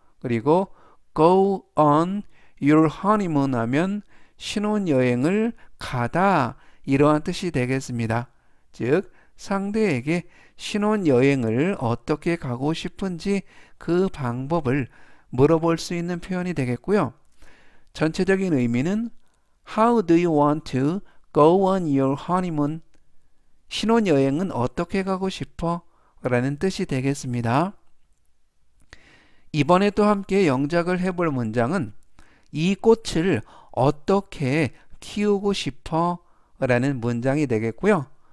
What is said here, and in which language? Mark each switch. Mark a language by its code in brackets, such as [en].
[ko] 그리고 [en] go on your honeymoon [ko] 하면 신혼여행을 가다 이러한 뜻이 되겠습니다. 즉 상대에게 신혼여행을 어떻게 가고 싶은지 그 방법을 물어볼 수 있는 표현이 되겠고요. 전체적인 의미는 [en] How do you want to go on your honeymoon? [ko] 신혼여행은 어떻게 가고 싶어? 라는 뜻이 되겠습니다. 이번에 또 함께 영작을 해볼 문장은 이 꽃을 어떻게 키우고 싶어? 라는 문장이 되겠고요.